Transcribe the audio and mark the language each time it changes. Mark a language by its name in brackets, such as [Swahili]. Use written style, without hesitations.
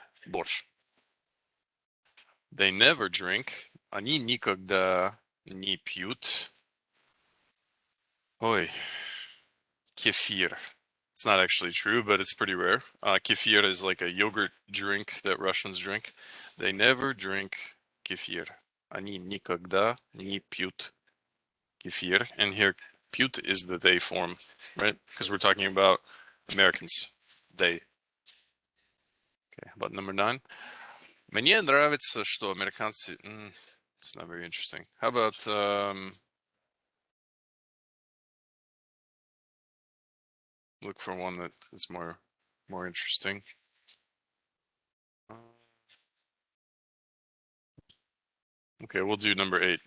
[English] Борщ. They never drink. [Russian] Они никогда не пьют. Ой. Kefir. [English] It's not actually true, but it's pretty rare. Kefir is like a yogurt drink that Russians drink. They never drink kefir. [Russian] Они никогда не пьют kefir. [English] And here, pьют is the they form, right? Because we're talking about Americans. They. Okay, how about number 9? [Russian] Мне нравится, что американцы... [English] it's not very interesting. How about... look for one that is more interesting. Uh, Okay, we'll do number 8.